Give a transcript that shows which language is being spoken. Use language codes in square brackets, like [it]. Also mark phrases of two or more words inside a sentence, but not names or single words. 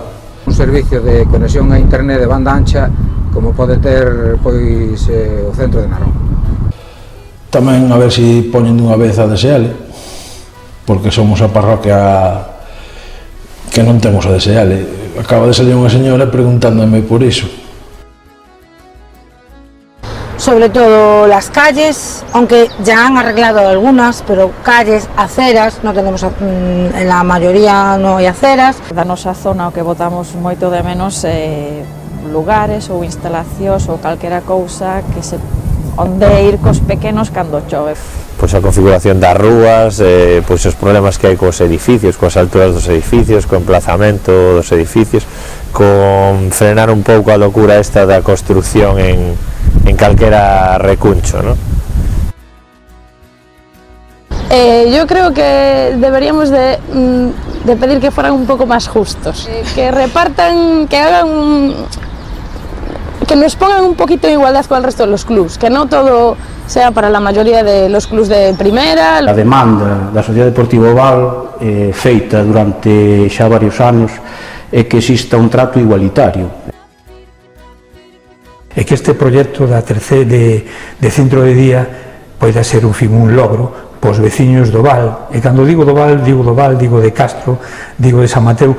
[gl] Un servicio de conexión a internet de banda ancha como pode ter pois o centro de Narón. Tamén a ver se poñen dunha vez a DSL, porque somos a parroquia que non temos a DSL. Acaba de salir unha señora preguntándome por iso. [es] Sobre todo las calles, aunque ya han arreglado algunas, pero calles, aceras, no tenemos, en la mayoría no hai aceras. [gl] Da nosa zona o que botamos moito de menos lugares ou instalacións ou calquera cousa que se onde ir cos pequenos cando chove. Pois a configuración das rúas, pois os problemas que hai cos edificios, coas alturas dos edificios, co emplazamento dos edificios, con frenar un pouco a locura esta da construcción en calquera recuncho, ¿no? [es] Yo creo que deberíamos de pedir que fueran un poco más justos, que repartan, que hagan, que nos pongan un poquito en igualdad con el resto de los clubs, que no todo sea para la mayoría de los clubs de primera. [gl] A demanda da Sociedade Deportiva Oval, feita durante xa varios anos, é que exista un trato igualitario. E que este proxecto da terceira de centro de día poida ser un logro pos veciños do Val, e cando digo do Val, digo de Castro, digo de San Mateo.